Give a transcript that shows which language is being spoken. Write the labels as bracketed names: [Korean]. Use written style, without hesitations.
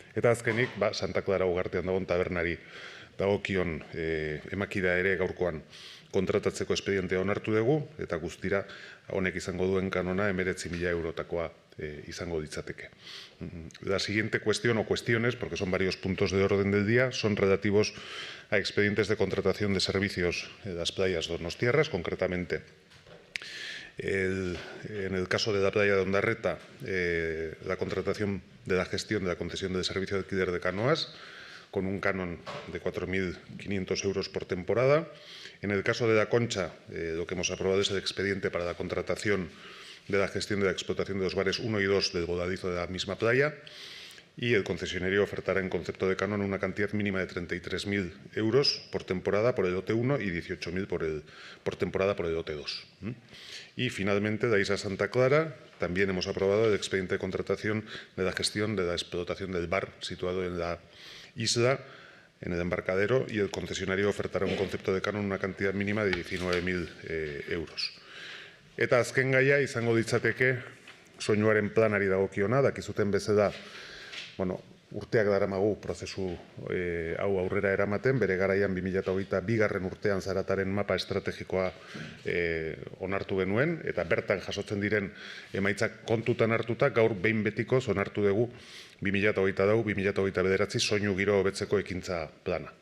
[Basque] Eta azkenik, Santa Clara Ugartean dagoen tabernari dagokion emakida ere gaurkoan kontratatzeko espedientea onartu dugu, eta guztira honek izango duen kanona 19.000 eurotakoa izango ditzateke. [Spanish] La siguiente cuestión o cuestiones, porque son varios puntos de orden del día, son relativos a expedientes de contratación de servicios en las playas donostiarras, concretamente en el caso de la playa de Ondarreta, la contratación de la gestión de la concesión del servicio de alquiler de canoas, con un canon de 4.500 euros por temporada. En el caso de La Concha, lo que hemos aprobado es el expediente para la contratación de la gestión de la explotación de los bares 1 y 2 del voladizo de la misma playa, y el concesionario ofertará en concepto de canon una cantidad mínima de 33.000 euros por temporada por el lote 1 y 18.000 por temporada por el lote 2. Y finalmente, de Isla Santa Clara, también hemos aprobado el expediente de contratación de la gestión de la explotación del bar situado en la isla, en el embarcadero, y el concesionario ofertará un concepto de canon una cantidad mínima de 19.000 euros. [Basque] Eta azken gaia izango ditzateke soinuaren planari dagokiona, dakizuten bezala, urteak daramagu prozesu hau aurrera eramaten, bere garaian 2022 urtean Zarataren mapa estrategikoa onartu genuen, eta bertan jasotzen diren emaitzak kontutan hartuta, gaur behin betikoz onartu dugu 2024-2029 soinu giro hobetzeko ekintza plana.